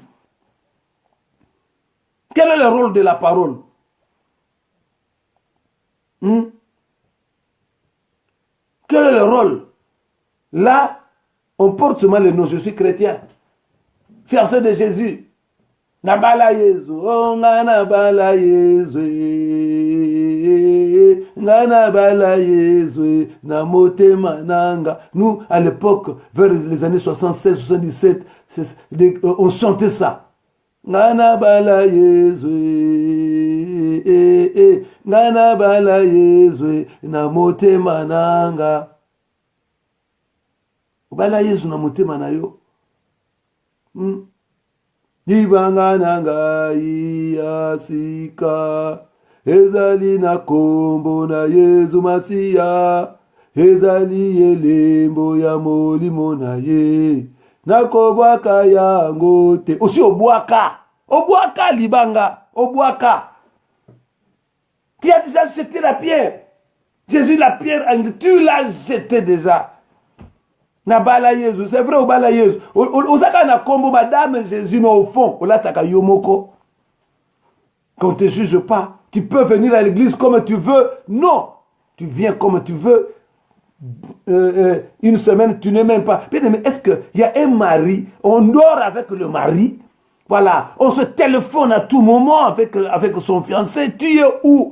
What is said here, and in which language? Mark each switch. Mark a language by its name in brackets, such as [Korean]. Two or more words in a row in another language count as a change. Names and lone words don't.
[French] Quel est le rôle de la parole? Quel est le rôle? Là, on porte seulement le nom, je suis chrétien. Fiancé de Jésus. [Lingala] Nabala Yezu, oh nabala Yezu, nabala Yezu, namote mananga. [French] Nous, à l'époque, vers les années 76, 77, on chantait ça. [Lingala] Nabala Yezu, nabala Yezu, namote mananga. Bala Yezu namote manayo. Ibangana ngai asika ezali na kombo na Yezu Masiya ezali elembo ya molimo na ye nakobwaka yango te osi obwaka libanga obwaka. [French] Qui a déjà jeté la pierre? Jésus la pierre, tu l'as jeté déjà. [Lingala] Nabala Yezu, [French] c'est vrai, [Lingala] obala Yezu. Osaka na kombo madame Jésus, [French] mais au fond, [Lingala] olataka yomoko. [French] Qu'on ne te juge pas. Tu peux venir à l'église comme tu veux. Non, tu viens comme tu veux. Une semaine, tu ne m'aimes pas. Bien aimé, est-ce qu'il y a un mari, on dort avec le mari, voilà, on se téléphone à tout moment avec son fiancé, tu es où?